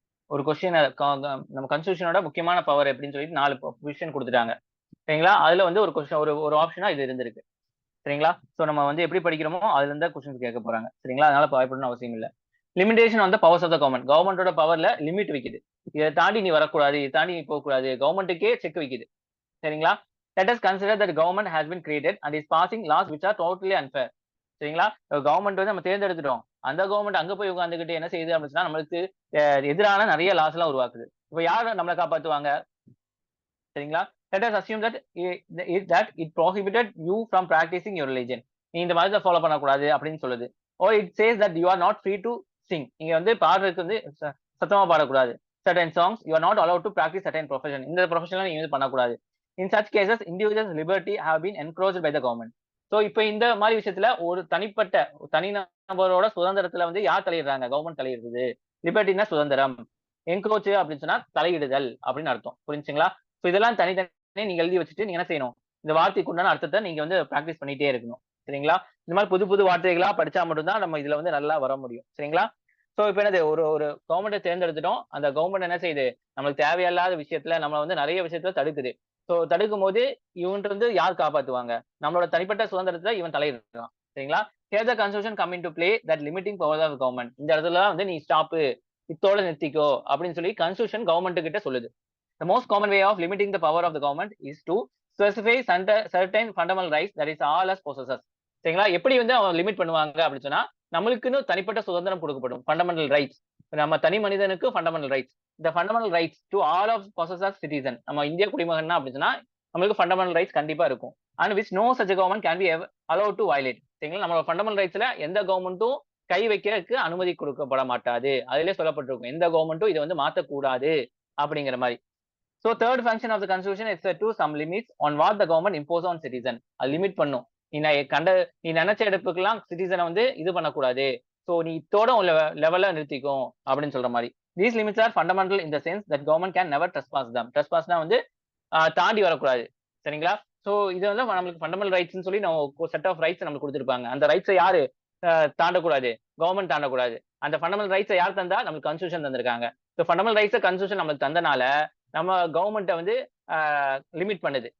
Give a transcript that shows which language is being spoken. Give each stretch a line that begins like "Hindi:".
Tamil: ஒரு கொஸ்டின் நம்ம கான்ஸ்டிடியூஷனோட முக்கியமான பவர் எப்படின்னு சொல்லிட்டு 4 பொசிஷன் கொடுத்துட்டாங்க. சரிங்களா? அதுல வந்து ஒரு கொஸ்டின் ஒரு ஆப்ஷனா இது இருந்திருக்கு. சரிங்களா? சோ நம்ம வந்து எப்படி படிக்கிறோமோ அதுல இருந்தா கொஸ்டின்ஸ் கேட்க போறாங்க. சரிங்களா? அதனால பயப்படணும் அவசியம் இல்ல.
English: Limitation on the powers of the government.
Tamil: கவர்மெண்டோட பவர்ல லிமிட் வைக்குது. இதை தாண்டி நீ வரக்கூடாது, இதை தாண்டி நீ போகக்கூடாது. கவர்மெண்ட்டுக்கே செக் வைக்குது. சரிங்களா?
English: Let us consider that government has been created and is passing laws which are totally unfair.
Tamil: சரிங்களா? கவர்மெண்ட் வந்து நம்ம தேர்ந்தெடுத்துட்டோம். அந்த கவர்மெண்ட் அங்க போய் உட்கார்ந்துகிட்டு என்ன செய்யுது அப்படின்னு சொன்னா, நம்மளுக்கு எதிரான நிறைய லாஸ் எல்லாம் உருவாக்குது. இப்ப யாரு நம்மளை காப்பாத்துவாங்க? சரிங்களா?
English: Let us assume that it prohibited you from practicing your religion.
Tamil: நீ இந்த மதத்தை ஃபாலோ பண்ணக்கூடாது அப்படின்னு சொல்லுது.
English: Or it says that you are not free to sing.
Tamil: இங்க வந்து பாடுறதுக்கு வந்து சத்தமா பாடக்கூடாது.
English: Certain songs you are not allowed to practice certain profession.
Tamil: இந்த ப்ரொஃபஷன்ல நீங்க வந்து பண்ணக்கூடாது.
English: In such cases, individuals' liberty have been encroached by the government.
Tamil: So இப்ப இந்த மாதிரி விஷயத்துல ஒரு தனிநபரோட சுதந்திரத்துல வந்து யார் தலையிடுறாங்க? கவர்மெண்ட் தலையிடுது. லிபர்ட்டினா சுதந்திரம், என்க்ரோச் அப்படின்னு சொன்னா தலையிடுதல் அப்படின்னு அர்த்தம். புரிஞ்சுங்களா? சோ இதெல்லாம் தனித்தனி நீங்க எழுதி வச்சுட்டு நீங்க என்ன செய்யணும், இந்த வார்த்தைக்கு உண்டான அர்த்தத்தை நீங்க வந்து பிராக்டிஸ் பண்ணிட்டே இருக்கணும். சரிங்களா? இந்த மாதிரி புது புது வார்த்தைகளா படிச்சா மட்டும்தான் நம்ம இதுல வந்து நல்லா வர முடியும். சரிங்களா? ஸோ இப்போ என்னது ஒரு ஒரு கவர்மெண்ட்டை தேர்ந்தெடுத்துட்டோம். அந்த கவர்மெண்ட் என்ன செய்யுது? நம்மளுக்கு தேவையில்லாத விஷயத்துல நம்மள வந்து நிறைய விஷயத்துல தடுக்குது. ஸோ தடுக்கும்போது இவன்ட்ட இருந்து யார் காப்பாத்துவாங்க? நம்மளோட தனிப்பட்ட சுதந்திரத்துல இவன் தலையிடுறான். சரிங்களா?
English: Here the constitution come into play that limiting power of government.
Tamil: இந்த இடத்துல வந்து நீ ஸ்டாப்பு, இத்தோட நிறுத்திக்கோ அப்படின்னு சொல்லி கன்ஸ்டிடியூஷன் கவர்மெண்ட் கிட்ட சொல்லுது.
English: The most common way of limiting the power of the government is to specify certain fundamental rights that is all as possessors.
Tamil: சரிங்களா? எப்படி வந்து அவங்க லிமிட் பண்ணுவாங்க அப்படின்னு சொன்னா, நம்மளுக்குன்னு தனிப்பட்ட சுதந்திரம் கொடுக்கப்படும். Fundamental rights. நம்ம தனி மனிதனுக்கு
English: Fundamental rights. இந்த fundamental rights to all of possessors citizen.
Tamil: நம்ம இந்திய குடிமகன்னா அப்படின்னு சொன்னா, நம்மளுக்கு ஃபண்டமெண்டல் ரைட்ஸ் கண்டிப்பா இருக்கும்.
English: And which no such government can be allow to violate.
Tamil: சரிங்களா? நம்மளோட ஃபண்டமெண்டல் ரைட்ஸ்ல எந்த கவர்மெண்ட்டும் கை வைக்கிறதுக்கு அனுமதி கொடுக்கப்பட மாட்டாது. அதிலே சொல்லப்பட்டிருக்கும். எந்த கவர்மெண்ட்டும் இதை வந்து மாத்தக்கூடாது அப்படிங்கிற மாதிரி.
English: So third function of the constitution is set to some limits on what the government impose on citizen.
Tamil: அது லிமிட் பண்ணும். நீ நினைச்ச எடுப்புக்கெல்லாம் சிட்டிசனை வந்து இது பண்ணக்கூடாது. சோ நீ இத்தோட உன் லெவல்ல நிறுத்திக்கும் அப்படின்னு சொல்ற மாதிரி.
English: These limits are fundamental in the sense that government can never trespass them.
Tamil: Trespassனா வந்து தாண்டி வரக்கூடாது. சரிங்களா? சோ இது வந்து நம்மளுக்கு ஃபண்டமெண்டல் ரைட்ஸ்னு சொல்லி நம்ம செட் ஆஃப் ரைட்ஸ் நமக்கு கொடுத்திருப்பாங்க. அந்த ரைட்ஸை யாரு தாண்டக்கூடாது? கவர்மெண்ட் தாண்டக்கூடாது. அந்த ஃபண்டமெண்டல் ரைட்ஸை யார் தந்தா? நமக்கு கான்ஸ்டிடியூஷன் தந்திருக்காங்க. சோ ஃபண்டமெண்டல் ரைட்ஸை கான்ஸ்டிடியூஷன் நமக்கு தந்தனால நம்ம கவர்மெண்ட்டை வந்து லிமிட் பண்ணுது.